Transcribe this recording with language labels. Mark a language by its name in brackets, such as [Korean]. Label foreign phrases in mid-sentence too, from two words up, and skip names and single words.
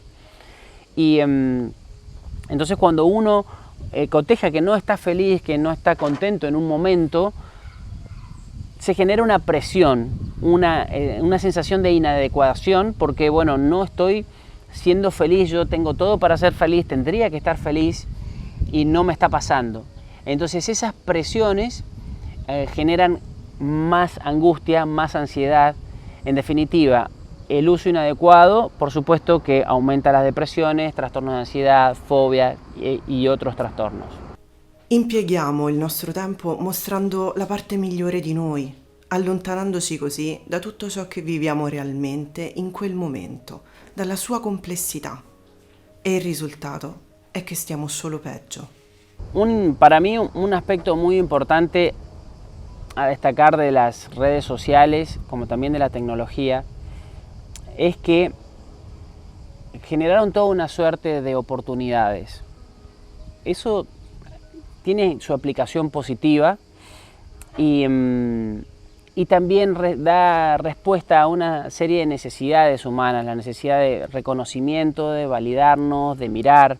[Spanish] Y entonces cuando uno coteja que no está feliz, que no está contento en un momento, se genera una presión, una sensación de inadecuación, porque bueno, no estoy siendo feliz, yo tengo todo para ser feliz, tendría que estar feliz y no me está pasando. Entonces esas presiones generan más angustia, más ansiedad. En definitiva, el uso inadecuado, por supuesto que aumenta las depresiones, trastornos de ansiedad, fobia y otros trastornos. [Italian] Impieghiamo il nostro tempo mostrando la parte migliore di noi, allontanandoci così da tutto ciò che viviamo realmente in quel momento, dalla sua complessità. E il risultato è che stiamo solo peggio. [Spanish] Para mí un aspecto muy importante a destacar de las redes sociales, como también de la tecnología, es que generaron toda una suerte de oportunidades. Eso tiene su aplicación positiva y y también da respuesta a una serie de necesidades humanas, la necesidad de reconocimiento, de validarnos, de mirar.